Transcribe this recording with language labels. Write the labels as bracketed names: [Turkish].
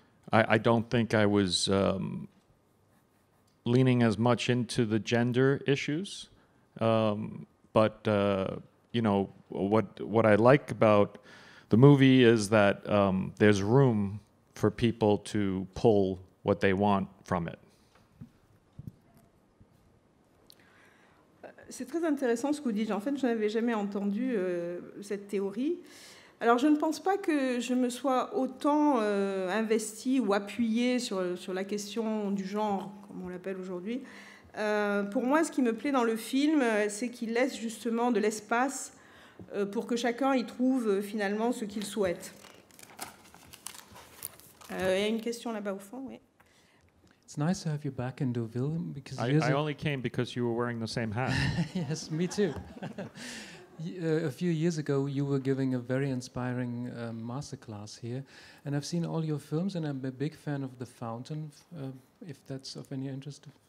[English] I don't think I was leaning as much into the gender issues, but you know, what I like about the movie is that there's room for people to pull what they want from it. [French] C'est très intéressant ce que vous dites. En fait, je n'avais jamais entendu cette théorie. Alors, je ne pense pas que je me sois autant investie ou appuyée sur la question du genre, comme on l'appelle aujourd'hui. Pour moi, ce qui me plaît dans le film, c'est qu'il laisse justement de l'espace pour que chacun y trouve finalement ce qu'il souhaite. Il y a une question là-bas au fond, oui. [English] It's nice to have you back in Deauville because I only came because you were wearing the same hat. Yes, me too. A few years ago, you were giving a very inspiring masterclass here, and I've seen all your films, and I'm a big fan of The Fountain, if that's of any interest.